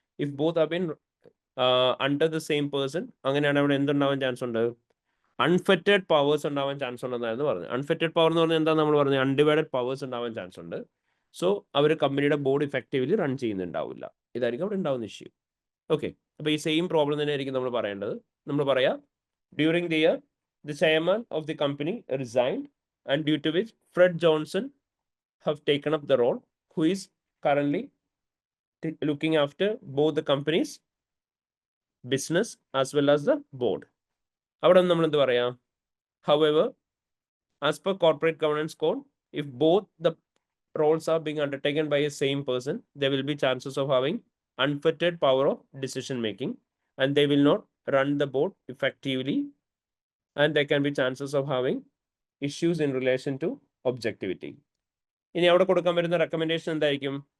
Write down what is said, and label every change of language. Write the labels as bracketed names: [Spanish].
[English] if both have been under the same person, [Malayalam] അങ്ങനെയാണ് അവിടെ എന്തുണ്ടാവാൻ chance ഉണ്ട്? അൺഫെറ്റഡ് പവേഴ്സ് ഉണ്ടാവാൻ ചാൻസ് ഉണ്ടെന്നായിരുന്നു പറഞ്ഞത്. അൺഫെറ്റഡ് പവർ എന്ന് പറഞ്ഞാൽ എന്താ നമ്മൾ പറഞ്ഞത്? അൺഡിവൈഡഡ് പവേഴ്സ് ഉണ്ടാവാൻ ചാൻസ് ഉണ്ട്. സോ അവർ കമ്പനിയുടെ ബോർഡ് ഇഫക്റ്റീവ്ലി റൺ ചെയ്യുന്നുണ്ടാവില്ല. ഇതായിരിക്കും അവിടെ ഉണ്ടാവുന്ന ഇഷ്യൂ. ഓക്കെ, അപ്പോൾ ഈ സെയിം പ്രോബ്ലം തന്നെ ആയിരിക്കും നമ്മൾ പറയേണ്ടത്. നമ്മൾ പറയാം [English] During the year the chairman of the company resigned and due to which Fred Johnson have taken up the role, who is currently looking after both the company's business as well as the board. [Malayalam] അവിടെ നമ്മൾ എന്ത് പറയാം? [English] However, as per corporate governance code, if both the roles are being undertaken by a same person, there will be chances of having unfettered power of decision making and they will not run the board effectively, and there can be chances of having issues in relation to objectivity. [Malayalam] ഇനി അവിടെ കൊടുക്കാൻ വരുന്ന recommendation എന്തായിരിക്കും?